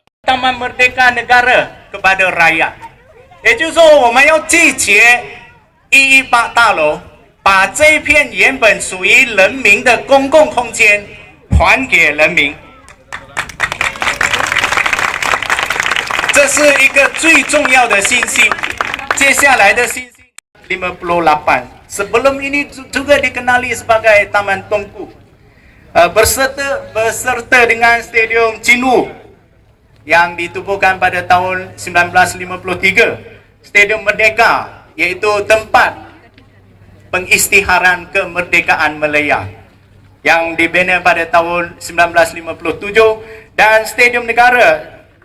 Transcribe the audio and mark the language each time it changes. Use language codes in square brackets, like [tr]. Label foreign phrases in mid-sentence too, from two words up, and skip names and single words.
[ms] Taman Merdeka Negara kepada rakyat， [zh] 也就是说，我们要集结118大楼，把这一片原本属于人民的公共空间还给人民。这是一个最重要的信息。接下来的信息 [ms] 58 sebelum ini juga dikenali sebagai Taman Tungku, berserta dengan Stadium Cinu yang ditubuhkan pada tahun 1953, Stadium Merdeka, iaitu tempat pengisytiharan kemerdekaan Malaya yang dibina pada tahun 1957, dan Stadium Negara